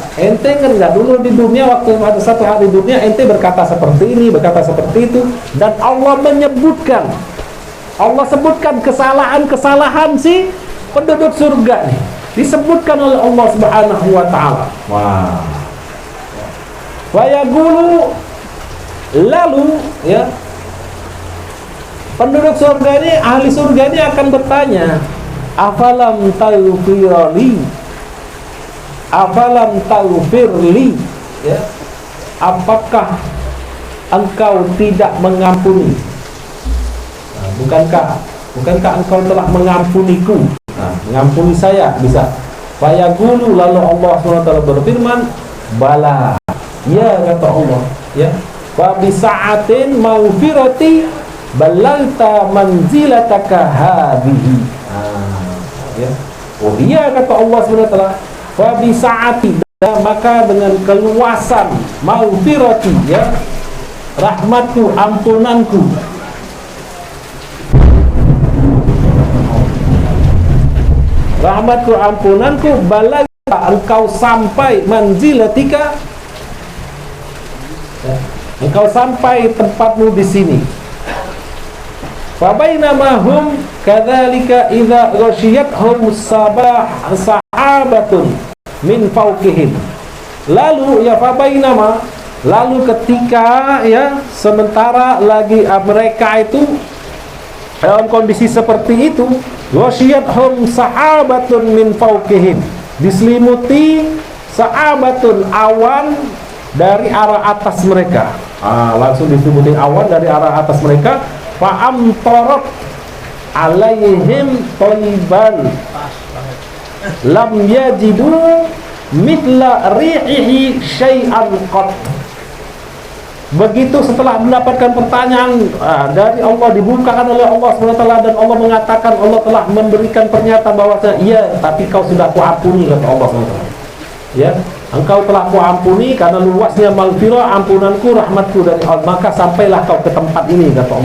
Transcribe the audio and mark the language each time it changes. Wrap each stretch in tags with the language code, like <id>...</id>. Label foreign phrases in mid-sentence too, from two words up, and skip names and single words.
<id>Ente ingat nggak dulu di dunia waktu ada satu hari dunia ente berkata seperti ini, berkata seperti itu, dan Allah menyebutkan, Allah sebutkan kesalahan-kesalahan si penduduk surga nih, disebutkan oleh Allah</id> <ar>سبحانه وتعالى.</ar> <id>Wah.</id> <ar>ويقول,</ar> <id>lalu ya, penduduk surga ini, ahli surga ini akan bertanya,</id> <ar>أفلم تغفر لي، أفلم تغفر لي,</ar> <id>ya, apakah engkau tidak mengampuni? Nah, bukankah engkau telah mengampuniku? Nah, mengampuni saya bisa.</id> <ar>فيقول,</ar> <id>lalu Allah SWT berfirman,</id> <ar>بلى,</ar> <id>ya, kata Allah, ya,</id> <ar>وبسعة مغفرتي بلغت منزلتك هذه.</ar> <id>Ya. Oh iya, kata Allah SWT,</id> <ar>وبسعة,</ar> <id>maka dengan keluasan maghfirati ya, rahmatku, ampunanku, rahmatku, ampunanku, balalta, engkau sampai manzilatika ya, engkau sampai tempatmu di sini.</id> <ar>فبينما هم كذلك إذ غشيتهم سحابة من فوقهم.</ar> <id>Lalu ya,</id> <ar>فبينما,</ar> <id>lalu ketika ya, sementara lagi mereka itu dalam kondisi seperti itu,</id> <ar>غشيتهم سحابة من فوقهم, diselimuti sahabatun,</ar> <id>awan dari arah atas mereka. Langsung diselimuti awan dari arah atas mereka.</id> <ar>فأمطرت عليهم طيبا لم يجدوا مثل ريحه شيئا قط.</ar> <id>Begitu setelah mendapatkan pertanyaan dari Allah, dibukakan oleh Allah SWT, dan Allah mengatakan, Allah telah memberikan pernyataan bahwa iya, tapi kau sudah kuampuni, kata Allah SWT. Ya, engkau telah kuampuni karena luasnya maghfirah, ampunanku, rahmatku dari Allah, maka sampailah kau ke tempat ini, kata Allah.</id>